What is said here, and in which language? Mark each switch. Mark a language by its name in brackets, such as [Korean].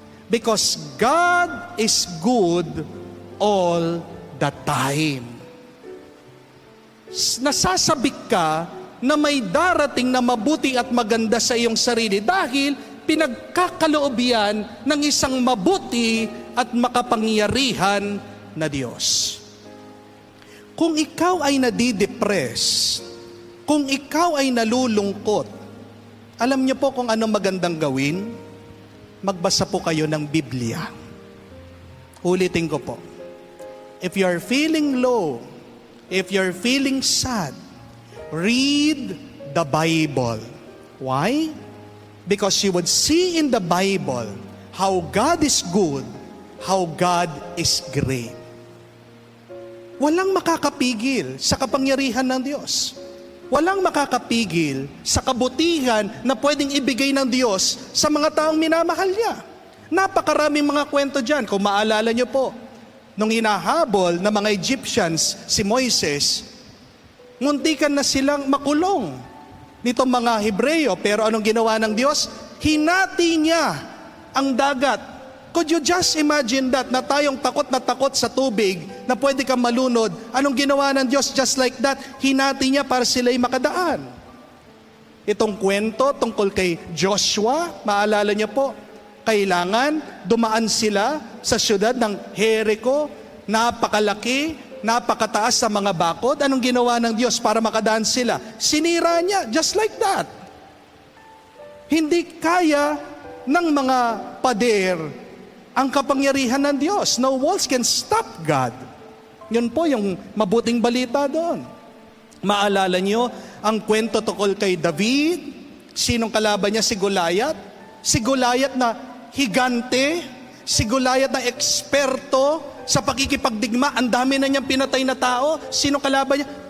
[English] Because God is good all the time. [Filipino] Nasasabik ka na may darating na mabuti at maganda sa iyong sarili dahil pinagkakaloob yan ng isang mabuti at makapangyarihan na Diyos. Kung ikaw ay nadidepress, kung ikaw ay nalulungkot, alam niyo po kung ano magandang gawin? Magbasa po kayo ng Biblia. Ulitin ko po. [English] If you're feeling low, if you're feeling sad, read the Bible. Why? Because you would see in the Bible how God is good, how God is great. [Filipino] Walang makakapigil sa kapangyarihan ng Diyos. Walang makakapigil sa kabutihan na pwedeng ibigay ng Diyos sa mga taong minamahal niya. Napakaraming mga kwento dyan. Kung maalala niyo po, nung hinahabol ng mga Egyptians si Moises, muntikan na silang makulong nitong mga Hebreo. Pero anong ginawa ng Diyos? Hinati niya ang dagat. Could you just imagine that, na tayong takot na takot sa tubig, na pwede kang malunod? Anong ginawa ng Diyos? Just like that, hinati niya para sila'y makadaan. Itong kwento tungkol kay Joshua, maalala niyo po, kailangan dumaan sila sa syudad ng Jericho, napakalaki, napakataas sa mga bakod. Anong ginawa ng Diyos para makadaan sila? Sinira niya, just like that. Hindi kaya ng mga pader ang kapangyarihan ng Diyos. No walls can stop God. Yun po yung mabuting balita doon. Maalala niyo ang kwento tungkol kay David? Sinong kalaban niya? Si Goliath? Si Goliath na higante, si Goliath na eksperto sa pakikipagdigma, ang dami na niyang pinatay na tao. Sino kalaban niya?